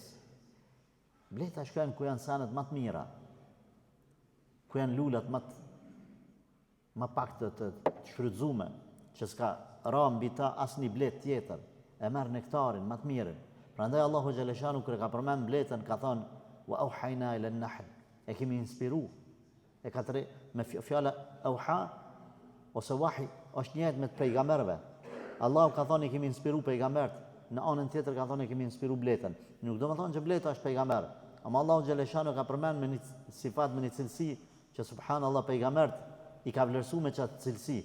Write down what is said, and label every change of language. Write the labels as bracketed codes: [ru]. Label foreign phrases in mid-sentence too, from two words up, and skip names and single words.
[sq] Bleta shkojnë ku janë sanet më të mira, ku janë lulat më pak të shfrytzume, që s'ka ra mbi ta asnjë blet tjetër, e merr nektarin më të mirën. Prandaj Allahu xhaleshanu kur ka përmend bletën ka thonë [ar] وأوحينا إلى النحل, [sq] e kemi inspiru. E ka me fjala auha ose wahi është njëjtë me pejgamberëve. Allahu ka thonë i kemi inspiru pejgambert, në anën tjetër ka thonë i kemi inspiru bletën. Nuk do të thonë që bleta është pejgamber, ama Allahu xhaleshanu ka përmend me një sifat, me një cilësi që subhanallahu pejgambert i ka vlerësuar me çat cilësi.